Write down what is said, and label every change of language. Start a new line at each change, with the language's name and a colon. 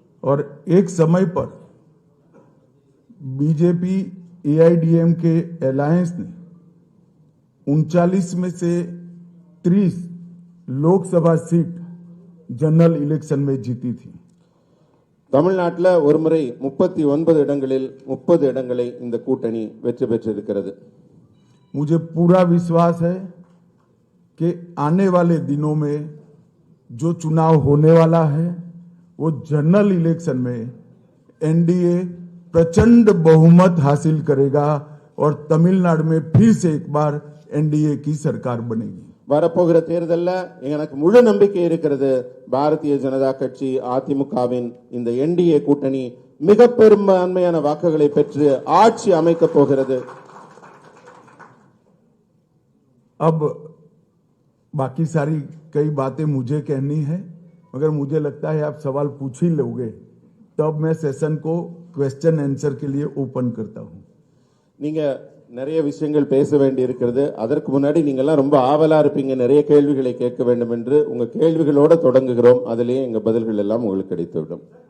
Hindi: और एक समय पर बीजेपी एआईडीएमके अलायंस ने 39 में से 30 लोकसभा सीट जनरल इलेक्शन में जीती थी.
Tamil: தமிழ்நாட்டில் ஒருமுறை 39 இடங்களில் 30 இடங்களை இந்த கூட்டணி வெற்றி பெற்றிருக்கிறது.
Hindi: मुझे पूरा विश्वास है कि आने वाले दिनों में जो चुनाव होने वाला है वो जनरल इलेक्शन में एनडीए प्रचंड बहुमत हासिल करेगा और तमिलनाडु में फिर से एक बार एनडीए की सरकार बनेगी.
Tamil: வரப்போகிற தேர்தலில் எனக்கு முழு நம்பிக்கை இருக்கிறது. பாரதிய ஜனதா கட்சி அதிமுகவின் இந்த என்டிஏ கூட்டணி மிக பெரும்பான்மையான வாக்குகளை பெற்று ஆட்சி அமைக்கப் போகிறது.
Hindi: अब बाकी सारी कई बातें मुझे कहनी है, मगर मुझे लगता है आप सवाल पूछ ही लोगे, तब मैं सेशन को क्वेश्चन आंसर के लिए ओपन करता हूं.
Tamil: நீங்க நிறைய விஷயங்கள் பேச வேண்டி இருக்கிறது. அதற்கு முன்னாடி நீங்க எல்லாம் ரொம்ப ஆவலா இருப்பீங்க, நிறைய கேள்விகளை கேட்க வேண்டும் என்று. உங்க கேள்விகளோட தொடங்குகிறோம். அதிலேயே எங்க பதில்கள் எல்லாம் உங்களுக்கு கிடைத்துவிடும்.